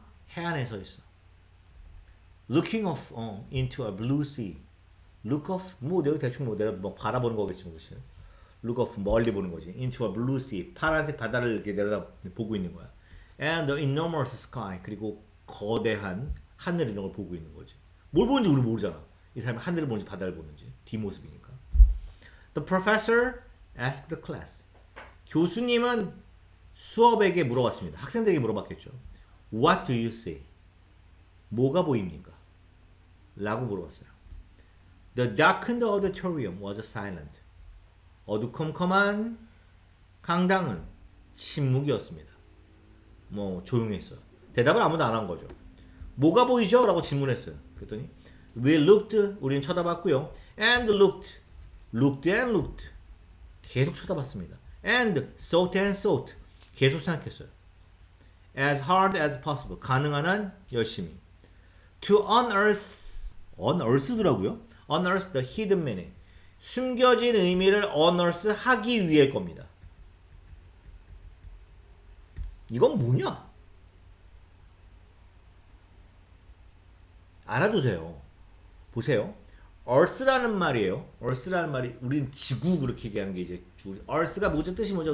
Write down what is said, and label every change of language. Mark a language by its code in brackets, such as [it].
[ko] 해안에 서 있어. [en] Looking off into a blue sea. [ko] look off 뭐 내가 대충 뭐 내가 뭐 바라보는 거겠지 뭐 그치? look off 멀리 보는 거지. [en] into a blue sea [ko] 파란색 바다를 이렇게 내려다 보고 있는 거야. [en] and the enormous sky [ko] 그리고 거대한 하늘 이런 걸 보고 있는 거지. 뭘 보는지 우리 모르잖아. 이 사람이 하늘을 보는지 바다를 보는지 뒷모습이니까. [en] The professor asked the class. [ko] 교수님은 수업에게 물어봤습니다. 학생들에게 물어봤겠죠. [en] What do you see? [ko] 뭐가 보입니까? 라고 물어봤어요. [en] The darkened auditorium was silent. [ko] 어두컴컴한 강당은 침묵이었습니다. 뭐 조용했어요. 대답을 아무도 안 한 거죠. 뭐가 보이죠? 라고 질문했어요. 그랬더니 [en] We looked, [ko] 우리는 쳐다봤고요. [en] And looked and looked. [ko] 계속 쳐다봤습니다. [en] And thought and thought. [ko] 계속 생각했어요. [en] As hard as possible. [ko] 가능한 한 열심히. [en] To unearth더라고요. Unearth the hidden meaning. [ko] 숨겨진 의미를 unearth 하기 위해 겁니다. 이건 뭐냐? 알아두세요. 보세요. Earth라는 말이에요. Earth라는 말이 우리는 지구 그렇게 얘기하는 게 이제 Earth가 뭐죠? 뜻이 뭐죠?